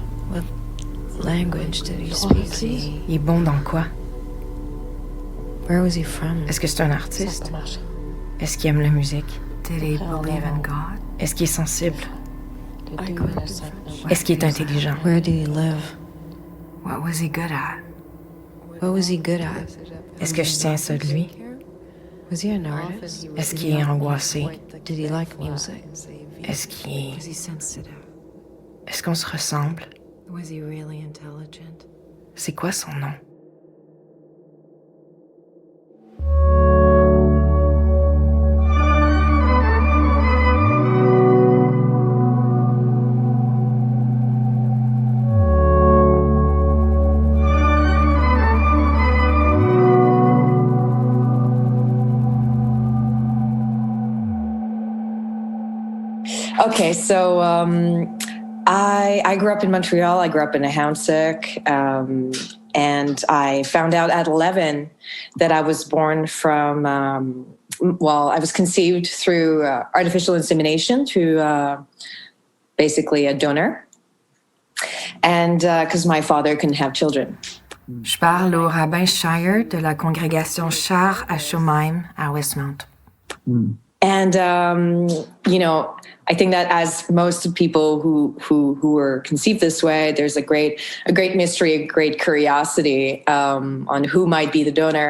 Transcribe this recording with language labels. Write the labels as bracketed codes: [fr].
[en] What language did he speak? [fr] Il est bon dans quoi? [en] Where was he from? [fr] Est-ce que c'est un artiste? Est-ce qu'il aime la musique? [en] Did he believe in God? [fr] Est-ce qu'il est sensible? Est-ce qu'il est intelligent? [en] Where did he live? What was he good at? What was he good at? [fr] Est-ce que je tiens ça de lui? [en] Was he an artist? [fr] Est-ce qu'il est angoissé? [en] Did he like music? [fr] Est-ce qu'il... [en] Was he sensitive? [fr] Est-ce qu'on se ressemble? [en] Was he really intelligent? [fr] C'est quoi son nom? [en] Okay, so I grew up in Montreal. I grew up in Ahuntsic, and I found out at 11 that I was born from. I was conceived through artificial insemination through basically a donor, and because my father couldn't have children. [fr] Je parle au rabbin Shire de la congrégation Char à Chaumeim à Westmount. [en] And I think that as most people who were conceived this way, there's a great mystery, a great curiosity on who might be the donor.